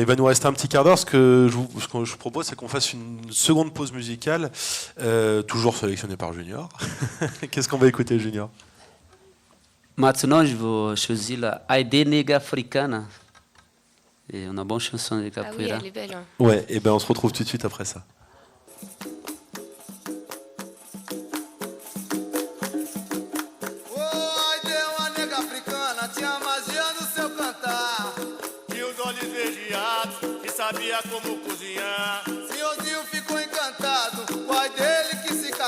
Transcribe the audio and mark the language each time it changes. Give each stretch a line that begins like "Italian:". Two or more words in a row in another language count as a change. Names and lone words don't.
French: Il va nous rester un petit quart d'heure. Ce que je vous propose, c'est qu'on fasse une seconde pause musicale, toujours sélectionnée par Junior. Qu'est-ce qu'on va écouter, Junior? Maintenant, je vais choisir la Aide Negra Africana. Et on a une bonne chanson de Ah oui, capoeira. elle est belle. Hein. Ouais, et ben on se retrouve tout de suite après ça.
Portuguese: Oi, deu uma nega africana, tinha magia no seu cantar. Tinha os olhos esverdeados e sabia como cozinhar. Senhorzinho ficou encantado, o pai dele quis se casar.